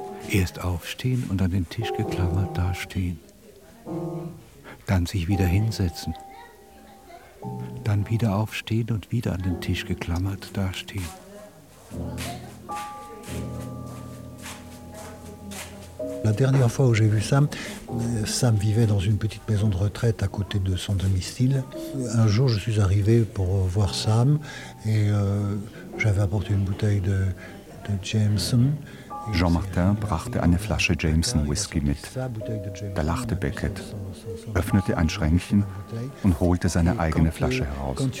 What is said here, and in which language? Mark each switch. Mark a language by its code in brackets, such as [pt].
[de] Erst aufstehen und an den Tisch geklammert dastehen. Dann sich wieder hinsetzen. Dann dann wieder aufstehen und wieder an den Tisch geklammert dastehen. [fr] La dernière fois où j'ai vu Sam, Sam vivait dans une petite maison de retraite à côté de son domicile. Un jour, je suis arrivé pour voir Sam et j'avais apporté une bouteille de Jameson. [de] Jean-Martin brachte eine Flasche Jameson Whisky mit. Da lachte Beckett, öffnete ein Schränkchen und holte seine eigene Flasche heraus.